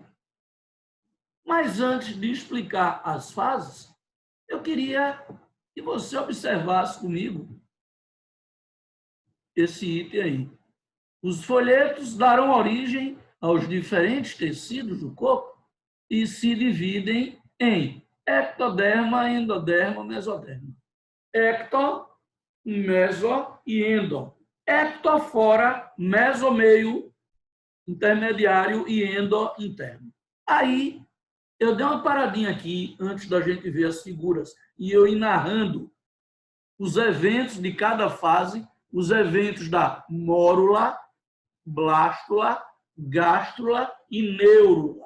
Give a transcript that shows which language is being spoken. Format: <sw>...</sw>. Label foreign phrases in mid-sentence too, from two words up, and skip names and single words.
<pt>Mas antes de explicar as fases, eu queria que você observasse comigo esse item aí. Os folhetos darão origem aos diferentes tecidos do corpo e se dividem em ectoderma, endoderma, mesoderma. Ecto, meso e endo. Ecto fora, meso meio, intermediário e endo interno. Aí, eu dei uma paradinha aqui antes da gente ver as figuras e eu ir narrando os eventos de cada fase, os eventos da mórula, blástula, gástrula e neurula.</pt>